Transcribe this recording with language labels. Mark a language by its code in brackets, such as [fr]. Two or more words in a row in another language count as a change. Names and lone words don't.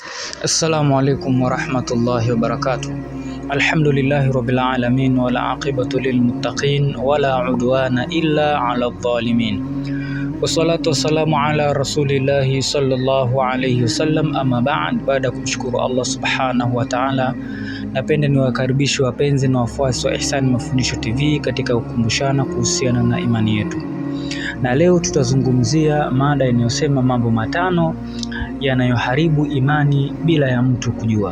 [ar] السلام عليكم ورحمة الله وبركاته. الحمد لله رب العالمين والعاقبة للمتقين ولا عدوان إلا على الظالمين. والصلاة والسلام على رسول الله صلى الله عليه وسلم، أما بعد. [sw] Baada ya kumshukuru Allah [ar] سبحانه وتعالى, [sw] napenda niwakaribishe wapenzi na wafuasi wa Ihsan Mafundisho TV katika kukumbushana kuhusiana na imani yetu. Na leo tutazungumzia mada inayosema mambo matano yanayoharibu imani bila ya mtu kujua.